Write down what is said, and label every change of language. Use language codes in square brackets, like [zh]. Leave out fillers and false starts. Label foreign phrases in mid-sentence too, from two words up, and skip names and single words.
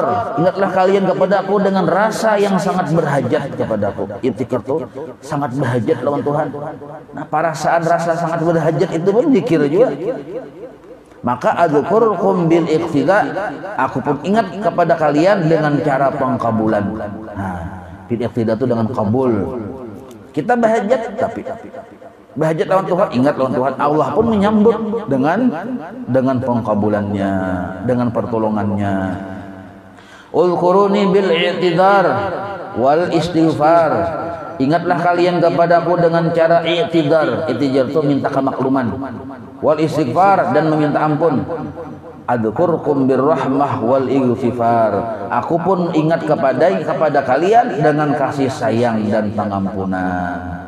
[id] Ingatlah kalian kepadaku dengan rasa yang sangat berhajat kepadaku. Iftikhar itu sangat berhajat lawan Tuhan. Nah, perasaan rasa sangat berhajat itu pun zikir juga. Maka [ar] adzkurukum bil iqtida, [id] aku pun ingat kepada kalian dengan cara pengkabulan. Nah, [ar] bil iqtida [id] itu dengan kabul. Kita bahajat tapi bahajat lawan Tuhan, ingat lawan Tuhan, Allah pun menyambut dengan pengkabulannya, dengan pertolongannya. [ar] Ulquruni bil i'tidar wal istighfar. [id] Ingatlah kalian kepadaku dengan cara i'tidar. I'tidar itu minta kemakluman. [ar] Wal istighfar, [id] dan meminta ampun. [ar] Adzkurkum birrahmah wal ighfar. [id] Aku pun ingat kepada kalian dengan kasih sayang dan pengampunan.